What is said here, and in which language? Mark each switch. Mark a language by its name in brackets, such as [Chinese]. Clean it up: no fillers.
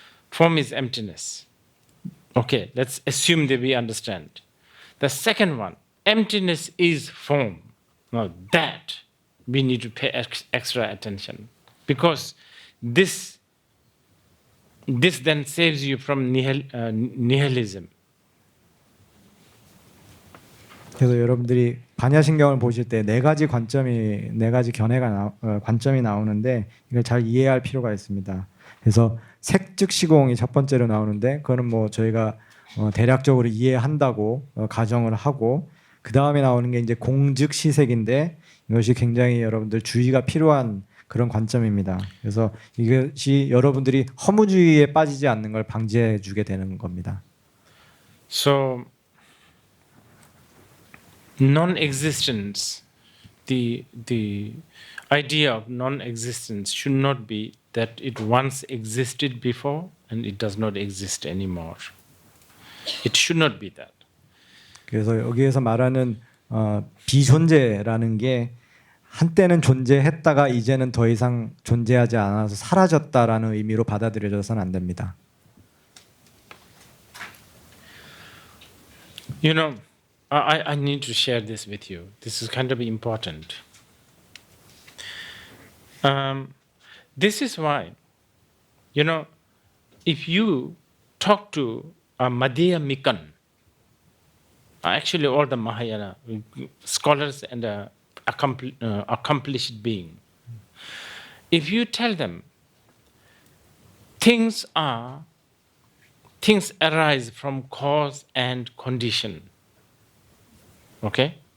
[English] Form is emptiness. Okay, let's assume that we understand. The second one, emptiness is form. Now that we need to pay extra attention because this then saves you from nihilism. [Korean] 그래서 여러분들이 반야신경을 보실 때 네 가지 견해가 관점이 나오는데 이걸 잘 이해할 필요가 있습니다. 그래서 색즉시공이 첫 번째로 나오는데 그거는 뭐 저희가 대략적으로 이해한다고 가정을 하고 그 다음에 나오는 게 이제 공즉시색인데 이것이 굉장히 여러분들 주의가 필요한 그런 관점입니다. 그래서 이것이 여러분들이 허무주의에 빠지지 않는 걸 방지해주게 되는 겁니다. [English] So non-existence, the idea of non-existence should not be that it once existed before and it does not exist anymore. It should not be that. [Korean] 그래서 여기에서 말하는 비존재라는 게 한때는 존재했다가 이제는 더 이상 존재하지 않아서 사라졌다라는 의미로 받아들여져서는 안 됩니다. [English] You know, I need to share this with you. This is kind of important. This is why, you know, if you talk to Madhya Mikan, actually all the Mahayana scholars and accomplished being, if you tell them things arise from cause and condition, okay?